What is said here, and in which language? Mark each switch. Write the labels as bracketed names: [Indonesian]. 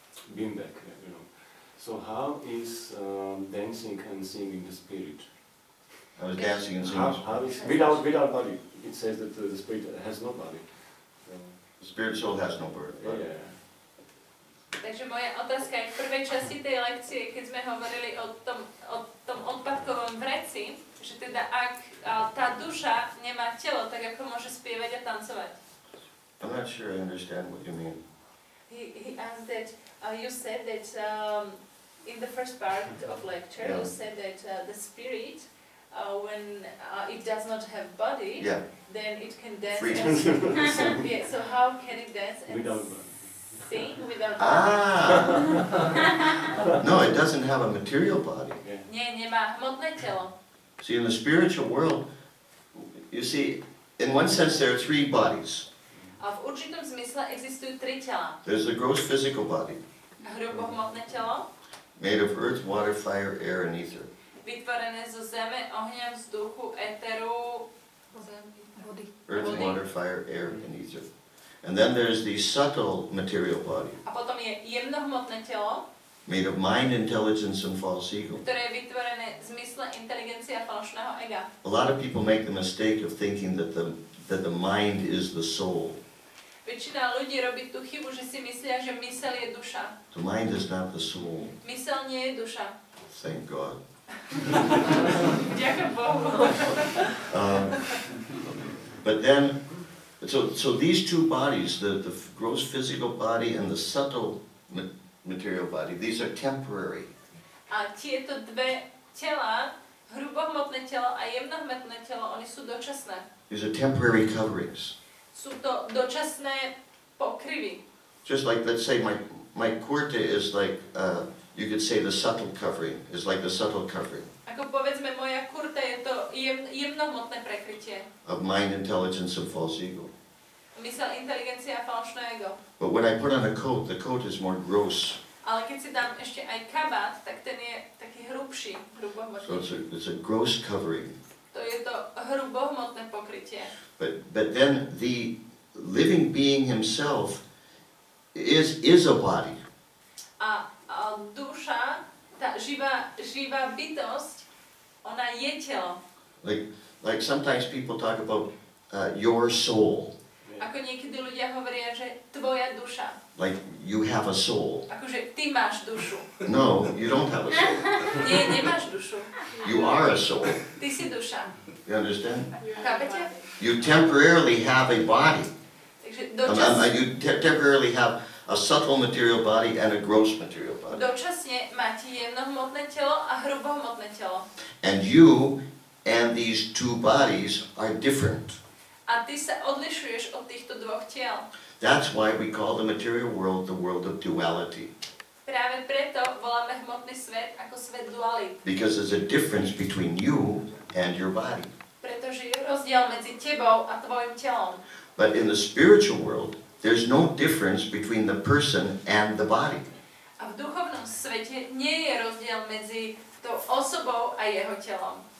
[English] Bimbek, you know. So how is dancing and singing the spirit? I was dancing and singing. How is without body? It says that the spirit has no body. The spirit soul has no birth. Yeah. [Slovak] Takže moja otázka je v prvej časti tej lekcie, keď sme hovorili o tom odpadkovom vreci, že teda ak tá duša nemá telo, tak ako môže spievať a tancovať? [English] I'm not sure I understand what you mean. He asked that you said that in the first part of lecture you said that the spirit when it does not have body, then it can dance and sing. Yeah, so how can it dance and sing without body? No, it doesn't have a material body. [Slovak] Nie, nemá hmotné telo. [English] See, in the spiritual world, you see, in one sense there are three bodies. [Slovak] A v určitom zmysle existujú tri tela. [English] There's the gross physical body, [Slovak] hrubohmotné telo, [English] made of earth, water, fire, air, and ether. [Slovak] Vytvorené zo zeme, ohňa, vzduchu, éteru, vody. [English] Earth, water, fire, air, and ether. And then there's the subtle material body, [Slovak] A potom je jemnohmotné telo, [English] made of mind, intelligence, and false ego. [Slovak] ktoré je vytvorené v zmysle inteligencie a falošného ega. [English] A lot of people make the mistake of thinking that the mind is the soul. [Slovak] Väčšina ľudí robí tú chybu, že si myslia, že myseľ je duša. [English] The mind is not the soul. [Slovak] Myseľ nie je duša. [English] Thank God. [Slovak] Ďakujem Bohu. [English] But then, so these two bodies, the gross physical body and the subtle material body, these are temporary. [Slovak] A tieto dve tela, hrubohmotné telo a jemnohmotné telo, oni sú dočasné. [English] These are temporary coverings. [Slovak] Sú to dočasné pokryvy. [English] Just like, let's say, my kurta is like, you could say the subtle covering, is like the subtle covering. [Slovak] Ako povedzme, moja kurta je to jemnohmotné prekrytie. [English] Of mind, intelligence, and false ego. [Slovak] Myseľ, inteligencia a falošné ego. [English] But when I put on a coat, the coat is more gross. [Slovak] Ale keď si dám ešte aj kabát, tak ten je taký hrubší, hrubohmotný. [English] So it's a gross covering. [Slovak] To je to hrubohmotné pokrytie. [English] But then the living being himself is a body. [Slovak] A duša, tá živá bytosť, ona je telo. [English] Like sometimes people talk about your soul. [Slovak] Ako niekedy ľudia hovoria, že tvoja duša. [English] Like you have a soul. [Slovak] Akože ty máš dušu. [English] No, you don't have a soul. [Slovak] Nie, nemáš dušu. [English] You are a soul. [Slovak] Ty si duša. [English] You understand? [Slovak] Chápete? [English] You temporarily have a body. [Slovak] Takže [English] You temporarily have a subtle material body and a gross material body. [Slovak] dočasne máte jemnohmotné telo a hrubohmotné telo. [English] And you and these two bodies are different. [Slovak] A ty sa odlišuješ od týchto dvoch tiel. [English] That's why we call the material world the world of duality. [Slovak] Práve preto voláme hmotný svet ako svet duality. [English] Because there's a difference between you and your body. [Slovak] Pretože je rozdiel medzi tebou a tvojim telom. [English] But in the spiritual world, there's no difference between the person and the body. [Slovak] A v duchovnom svete nie je rozdiel medzi tou osobou a jeho telom.